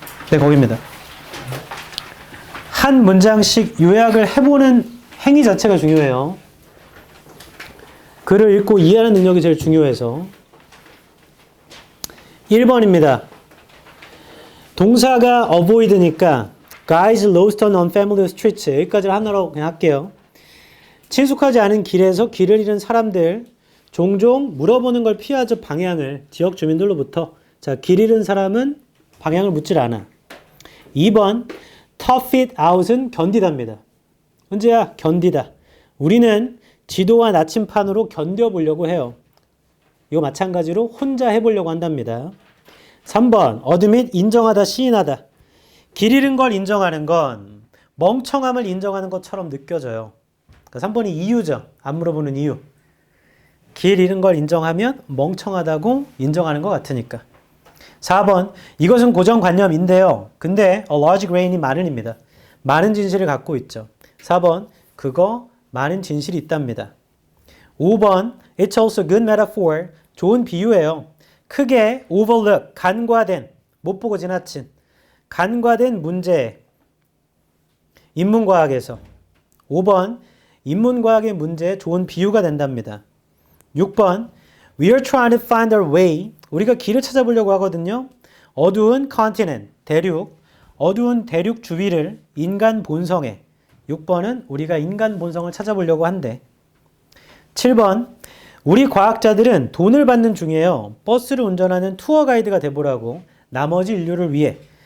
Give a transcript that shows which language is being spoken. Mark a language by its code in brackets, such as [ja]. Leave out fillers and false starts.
[ko] 네, 거기입니다. 한 문장씩 요약을 해보는 행위 자체가 중요해요. 글을 읽고 이해하는 능력이 제일 중요해서. 1번입니다. 동사가 avoid니까 [en] guys lost on unfamiliar streets. [ko] 여기까지를 하나로 그냥 할게요. 친숙하지 않은 길에서 길을 잃은 사람들 종종 물어보는 걸 피하죠. 방향을. 지역 주민들로부터. 자, 길 잃은 사람은 방향을 묻질 않아. 2번 [en] tough it out [ko] 은 견디답니다. 은재야 견디다. 우리는 지도와 나침판으로 견뎌보려고 해요. 이거 마찬가지로 혼자 해보려고 한답니다. 3번 admit 인정하다 시인하다. 길 잃은 걸 인정하는 건 멍청함을 인정하는 것처럼 느껴져요. 그러니까 3번이 이유죠. 안 물어보는 이유. 길 잃은 걸 인정하면 멍청하다고 인정하는 것 같으니까. 4번 이것은 고정관념인데요. 근데 [en] a large grain [ko] 이 많은입니다. 많은 진실을 갖고 있죠. 4번 그거 많은 진실이 있답니다. [en] 5번 it's also good metaphor. [ko] 좋은 비유예요. 크게 overlook, 간과된, 못 보고 지나친 간과된 문제. 인문과학에서 5번 인문과학의 문제에 좋은 비유가 된답니다. [en] 6번 We are trying to find our way. [ko] 우리가 길을 찾아보려고 하거든요. 어두운 컨티넨트, 대륙, 어두운 대륙 주위를 인간 본성에. 6번은 우리가 인간 본성을 찾아보려고 한대. 7번 우리 과학자들은 돈을 받는 중이에요. 버스를 운전하는 투어 가이드가 돼보라고. 나머지 인류를 위해.